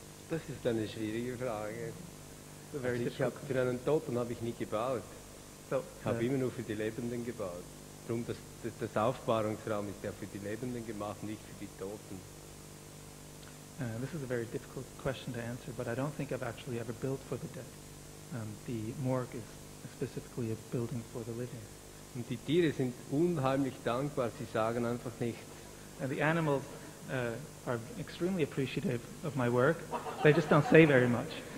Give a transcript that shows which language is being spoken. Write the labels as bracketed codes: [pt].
[de] Das ist eine schwierige Frage. Also für einen Toten habe ich nie gebaut. Ich habe immer nur für die Lebenden gebaut. Darum, das Aufbahrungsraum ist ja für die Lebenden gemacht, nicht für die Toten. [en] This is a very difficult question to answer, but I don't think I've actually ever built for the dead. The morgue is specifically a building for the living. [de] Und die Tiere sind unheimlich dankbar, sie sagen einfach nichts. [en] And the animals are extremely appreciative of my work. They just don't say very much.